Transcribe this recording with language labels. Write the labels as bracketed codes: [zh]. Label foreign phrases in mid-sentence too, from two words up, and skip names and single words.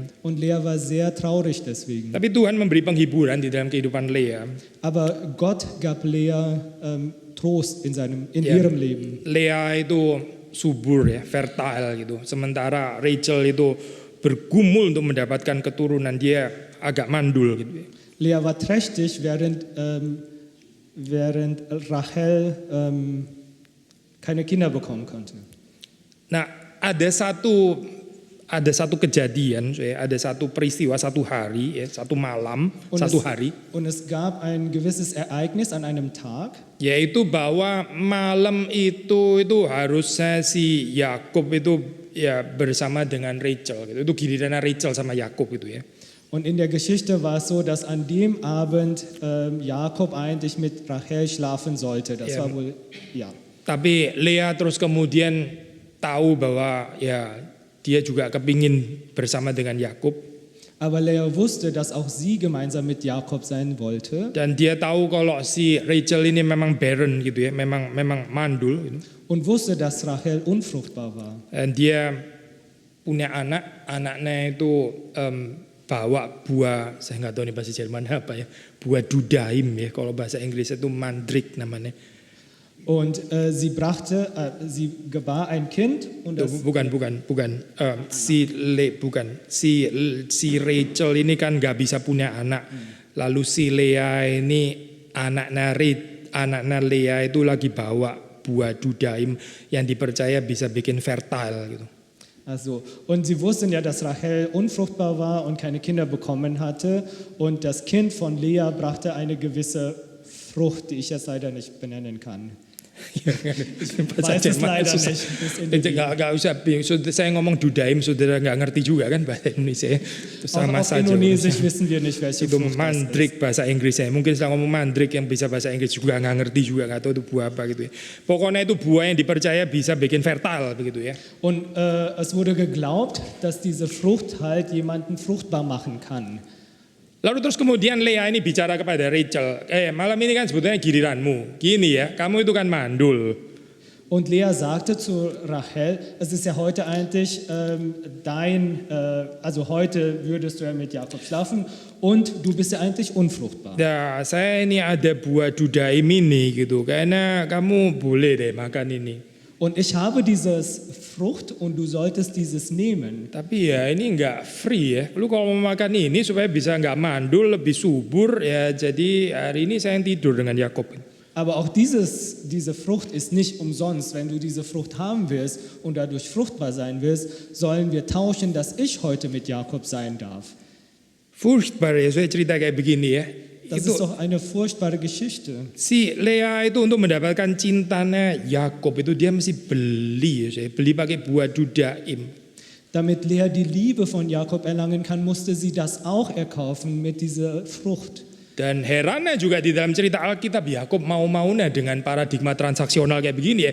[de] Und Lea war sehr traurig deswegen. [id] Tapi Tuhan memberi penghiburan di dalam kehidupan Lea. [de] Aber Gott gab Lea Trost in ihrem Leben. [id] Lea itu subur ya, fertile gitu. Sementara Rachel itu bergumul untuk mendapatkan keturunan, dia agak mandul gitu. [de] Lea war trächtig, während Rachel keine Kinder bekommen konnte. [id] Nah, ada satu ada satu kejadian, ada satu peristiwa, satu hari, satu malam, satu hari, [de] Und es gab ein gewisses Ereignis an einem Tag, [id] yaitu bahwa malam itu harusnya si Yakub itu ya bersama dengan Rachel, gitu. Itu gilirannya Rachel sama Yakub itu ya. [de] und in der Geschichte war es so, dass an dem Abend Jakob eigentlich mit Rachel schlafen sollte. Das Ja. war wohl, ja. [id] Tapi Lea terus kemudian tahu bahwa ya dia juga kepingin bersama dengan Yakub. [de] Aber Lea wusste, dass auch sie gemeinsam mit Jakob sein wollte [id] Dan dia tahu kalau si Rachel ini memang barren gitu ya, memang mandul gitu. [de] und wusste, dass Rachel unfruchtbar war. [id] Dan dia punya anaknya itu bawa buah, saya nggak tahu nih bahasa Jerman apa ya, buah dudaim ya, kalau bahasa Inggris itu mandrik namanya. [de] Und sie gebar ein Kind und das, [id] Bukan. Si Rachel ini kan nggak bisa punya anak. Lalu si Lea ini anaknya Lea itu lagi bawa buah dudaim yang dipercaya bisa bikin fertile gitu. [de] also, und sie wussten ja, dass Rachel unfruchtbar war und keine Kinder bekommen hatte. Und das Kind von Lea brachte eine gewisse Frucht, die ich jetzt leider nicht benennen kann. Weiß es leider [id] susah. [de] nicht. Bis in die [id] Nggak usah bingung. Saya ngomong dudaim, saudara nggak ngerti juga kan bahasa Indonesia. Itu [de] Auch [id] sama [de] auf [id] saja. [de] Indonesisch wissen wir nicht, welche [id] Itu [de] Frucht das ist. [id] mandrik bahasa Inggrisnya. Mungkin setelah ngomong mandrik yang bisa bahasa Inggris juga nggak ngerti juga, nggak tahu itu buah apa gitu ya. Pokoknya itu buah yang dipercaya bisa bikin fertile begitu ya. [de] Und es wurde geglaubt, dass diese Frucht halt jemanden fruchtbar machen kann. [id] Lalu terus kemudian Lea ini bicara kepada Rachel, malam ini kan sebetulnya giliranmu. Gini ya, kamu itu kan mandul. [de] Und Lea sagte zu Rachel, es ist ja heute eigentlich also heute würdest du ja mit Jakob schlafen und du bist ja eigentlich unfruchtbar. [id] Ya, saya ini ada buah dudaim ini gitu, kayaknya kamu boleh deh makan ini. [de] Und ich habe dieses Frucht und du solltest dieses nehmen. [id] Tapi ya ini nggak free ya. Lu kalau mau makan ini supaya bisa nggak mandul, lebih subur ya. Jadi hari ini saya yang tidur dengan Yakob. [de] Aber auch diese Frucht ist nicht umsonst. Wenn du diese Frucht haben willst und dadurch fruchtbar sein willst, sollen wir tauschen, dass ich heute mit Jakob sein darf. [id] Furchtbar ya, saya cerita kayak begini ya. [de] Das [id] Itu [de] ist doch eine furchtbare Geschichte. [id] si Lea itu untuk mendapatkan cintanya Yakob itu dia mesti beli ya, saya beli pakai buah dudaim. [de] Damit Lea die Liebe von Jakob erlangen kann, musste sie das auch erkaufen mit dieser Frucht. [id] Dan herannya juga di dalam cerita Alkitab Yakob mau-maunya dengan paradigma transaksional kayak begini ya.